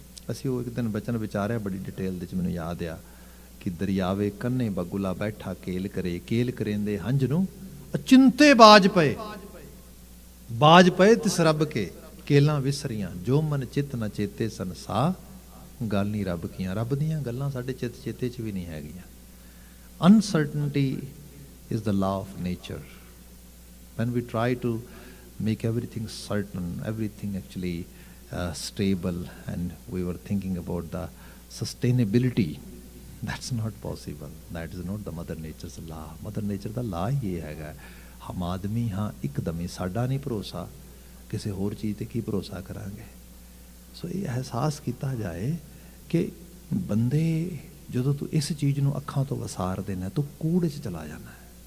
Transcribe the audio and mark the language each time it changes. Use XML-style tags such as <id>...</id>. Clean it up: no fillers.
<pa>ਅਸੀਂ ਉਹ ਇੱਕ ਦਿਨ ਬਚਨ ਵਿਚਾਰਿਆ ਬੜੀ ਡਿਟੇਲ ਦੇ 'ਚ, ਮੈਨੂੰ ਯਾਦ ਆ ਕਿ ਦਰਿਆਵੇ ਕੰਨੇ ਬਗੁਲਾ ਬੈਠਾ ਕੇਲ ਕਰੇ, ਕੇਲ ਕਰੇਂਦੇ ਹੰਝ ਨੂੰ ਅਚਿੰਤੇ ਬਾਜ ਪਏ ਤਿਸ ਰੱਬ ਕੇ, ਕੇਲਾਂ ਵਿਸਰੀਆਂ ਜੋ ਮਨ ਚਿੱਤ ਨਾ ਚੇਤੇ ਸੰਸਾ, ਗੱਲ ਨਹੀਂ ਰੱਬ ਕੀਆਂ। ਰੱਬ ਦੀਆਂ ਗੱਲਾਂ ਸਾਡੇ ਚਿੱਤ ਚੇਤੇ 'ਚ ਵੀ ਨਹੀਂ ਹੈਗੀਆਂ।</pa> <en>Uncertainty is the law of nature. When we try to make everything certain, everything actually stable, and we were thinking about the sustainability, that's not possible. That is not the Mother Nature's law.</en> <pa>Mother Nature ਦਾ law ਹੀ ਇਹ ਹੈਗਾ, ਹਮ ਆਦਮੀ ਹਾਂ ਇੱਕਦਮੀ, ਸਾਡਾ ਨਹੀਂ ਭਰੋਸਾ, ਕਿਸੇ ਹੋਰ ਚੀਜ਼ ਤੇ ਕੀ ਭਰੋਸਾ ਕਰਾਂਗੇ। ਸੋ ਇਹ ਅਹਿਸਾਸ ਕੀਤਾ ਜਾਏ ਕਿ ਬੰਦੇ ਜਦੋਂ ਤੂੰ ਇਸ ਚੀਜ਼ ਨੂੰ ਅੱਖਾਂ ਤੋਂ ਵਸਾਰ ਦੇਣਾ, ਤੂੰ ਕੂੜ 'ਚ ਚਲਾ ਜਾਣਾ ਹੈ।</pa>